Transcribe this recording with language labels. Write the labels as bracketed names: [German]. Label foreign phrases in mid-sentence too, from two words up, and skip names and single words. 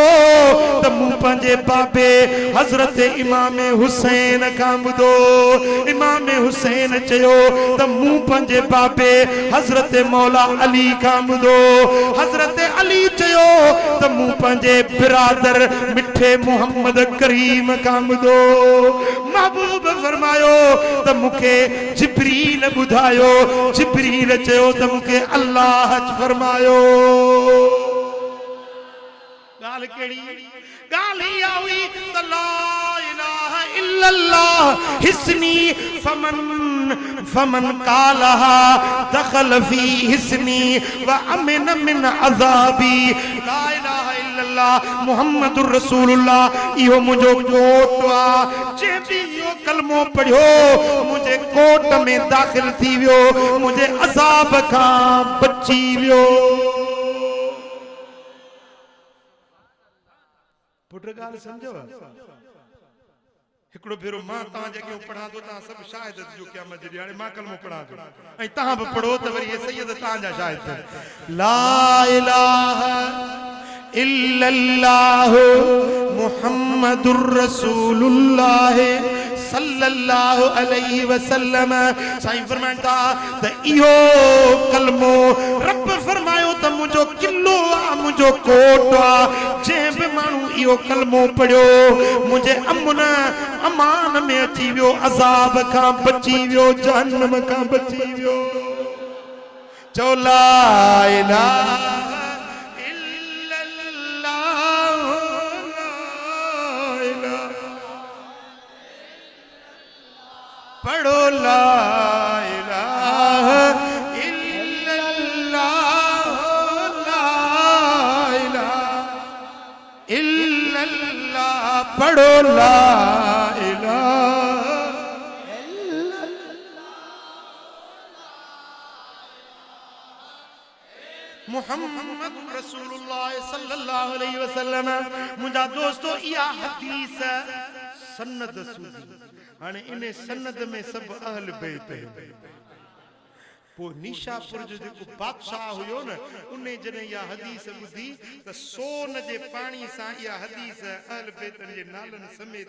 [Sindhi] त मूं पंहिंजे बाबे हज़रत इमाम हुसैन खां ॿुधो इमाम हुसैन चयो त मूं पंहिंजे बाबे हज़रत मौला अली खां ॿुधो हज़रत अली चयो त मूं पंहिंजे बिरादर मिठे मोहम्मद करीम खां ॿुधो महबूब फरमायो त मूंखे जिब्रील ॿुधायो जिब्रील चयो त मूंखे अल्लाह फरमायो ॻाल्हि कहिड़ी ॻाल्हि इहा हुई त [Arabic] لا إله إلا الله حصني فمن قالها دخل في حصني وأمن من عذابي لا إله إلا الله محمد رسول الله [Sindhi] इहो मुंहिंजो कोट आ जे भी इहो कलमो पढ़ियो मुंहिंजे कोट में दाख़िल थी वियो मुंहिंजे अज़ाब खां बची वियो पुट ॻाल्हि समझो हिकिड़ो भेरो मां तव्हां जेके पढ़ा थो तव्हां सभु शायद जो क़यामत जे ॾींहुं हाणे मां कलमो पढ़ा थो ऐं तव्हां बि पढ़ो त वरी हे सैयद तव्हांजा शायद [Arabic] لا إله إلا الله محمد رسول الله صلى الله عليه وسلم [Sindhi] साईं फरमाइनि था त इहो कलमो रब फरमायो त मुंहिंजो किलो आहे मुंहिंजो कोट आहे जंहिं बि माण्हू इहो कलमो पढ़ियो मुंहिंजे अमन अमान में अची वियो अज़ाब खां बची वियो जहन्नम खां बची वियो चओ [Arabic] لا إله [Sindhi] पढ़ो [Arabic] لا إله إلا الله لا إله إلا الله پڙهو لا إله محمد رسول الله صلى الله عليه وسلم [Sindhi] मुंहिंजा दोस्तो इहा हदीस सनद सूदी हाणे इन सनद में सब अहल बैत पो निशापुर जो जेको बादशाह हुयो न उन्हें जने या हदीस ॿुधी त सोन जे पाणी सां इहा हदीस अहल बैतन जे नालनि समेत